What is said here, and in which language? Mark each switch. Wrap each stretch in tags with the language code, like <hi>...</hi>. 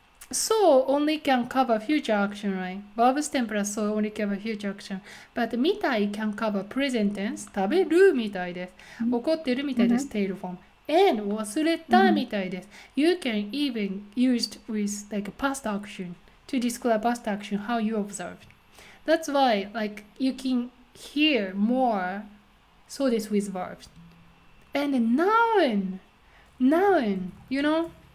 <en>So only can cover future action, right? Verb stem plus so only cover future action. But みたい can cover present tense.</en> <ja>食べるみたいです。怒ってるみたいです。</ja> <en>tail form.</en> <ja>And 忘れたみたいです。</ja> <en>You can even use with like past action to describe past action how you observed. That's why like you can hear more so this with verbs. And noun, you know?</en>